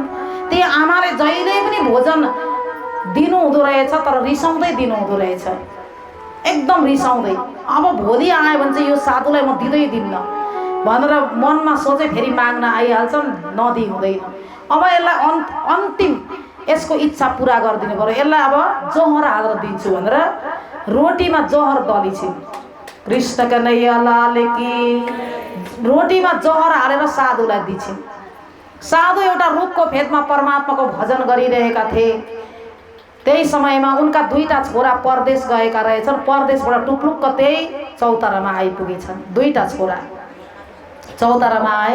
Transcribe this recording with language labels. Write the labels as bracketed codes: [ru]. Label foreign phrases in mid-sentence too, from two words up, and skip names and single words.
[ne] ती आमाले जहिले पनि भोजन दिनु हुँदो रहेछ, तर रिसाउँदै दिनु हुँदो रहेछ, एकदम रिसाउँदै। अब भोलि आयो भने चाहिँ यो साधुलाई म दिँदिन्न भनेर मनमा सोचे, फेरि माग्न आइहाल्छन्, नदिई हुँदैन। अब यसलाई अन्तिम यसको इच्छा पुरा गरिदिनु पर्यो, यसलाई अब जहर हालेर दिन्छु भनेर रोटीमा जहर दलिछिन्। [hi] कृष्ण कन्हैया लाल की। [ne] रोटीमा जहर हालेर साधुलाई दिन्छन्। साधु एउटा रुखको फेदमा परमात्माको भजन गरिरहेका थिए। त्यही समयमा उनका दुईटा छोरा परदेश गएका रहेछन्। परदेशबाट टुप्लुक्क त्यही चौतारामा आइपुगेछन्। दुईटा छोरा चौतारामा आए।